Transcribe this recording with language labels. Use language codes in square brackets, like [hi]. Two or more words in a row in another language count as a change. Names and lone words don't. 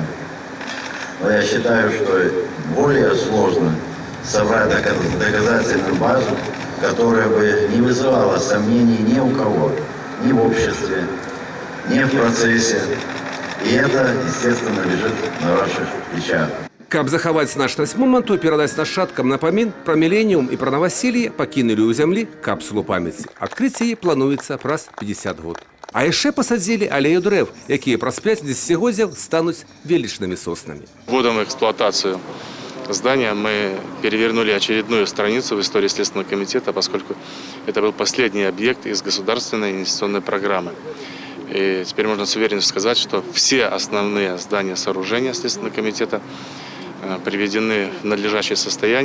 [ru] Но я считаю, что более сложно собрать доказательную базу, которая бы не вызывала сомнений ни у кого, ни в обществе, ни в процессе. И это, естественно, лежит на ваших плечах. [be] Каб захаваць значнасць моманту і перадаць нашчадкам напамін пра міленіум і пра наваселле, пакінулі ў зямлі капсулу памяці. Адкрыць яе плануецца праз 50 год. А яшчэ пасадзілі алею дрэў, якія праз 5 дзесяцігоддзяў стануць велічнымі соснамі. [ru] Вводом в эксплуатацию здания мы перевернули очередную страницу в истории Следственного комитета, поскольку это был последний объект из государственной инвестиционной программы. И теперь можно с уверенностью сказать, что все основные здания сооружения Следственного комитета приведены в надлежащее состояние.